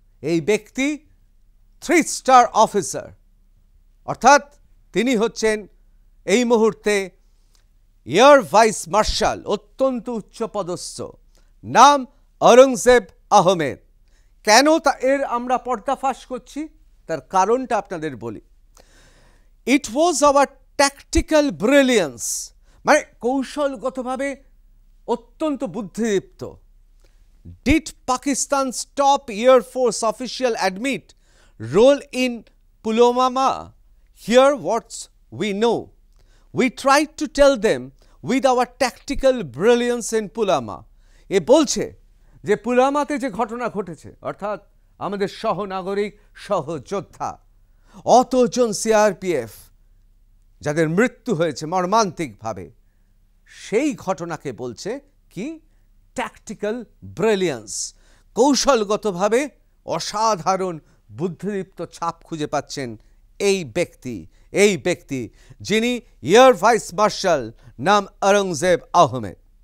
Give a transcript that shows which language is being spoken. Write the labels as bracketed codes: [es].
[bn] এই ব্যক্তি 3 star officer, অর্থাৎ তিনি হচ্ছেন এই মুহূর্তে এয়ার ভাইস মার্শাল, অত্যন্ত উচ্চপদস্থ, নাম অরঙ্গজেব আহমেদ। কেন এর আমরা পর্দাফাশ করছি তার কারণটা আপনাদের বলি। [en] it was our tactical brilliance, [bn] মানে কৌশলগতভাবে অত্যন্ত বুদ্ধিদীপ্ত। [en] Did Pakistan's top Air Force official admit role in Pulwama? Here what we know. We tried to tell them with our tactical brilliance in Pulwama. [bn] এ বলছে যে পুলওয়ামাতে যে ঘটনা ঘটেছে, অর্থাৎ আমাদের সহনাগরিক সহযোদ্ধা অতজন সিআরপিএফ যাদের মৃত্যু হয়েছে মর্মান্তিকভাবে, সেই ঘটনাকে বলছে কি ট্যাকটিক্যাল ব্রিলিয়েন্স, কৌশলগতভাবে অসাধারণ বুদ্ধিদীপ্ত ছাপ খুঁজে পাচ্ছেন এই ব্যক্তি যিনি এয়ার ভাইস মার্শাল, নাম অরঙ্গজেব আহমেদ।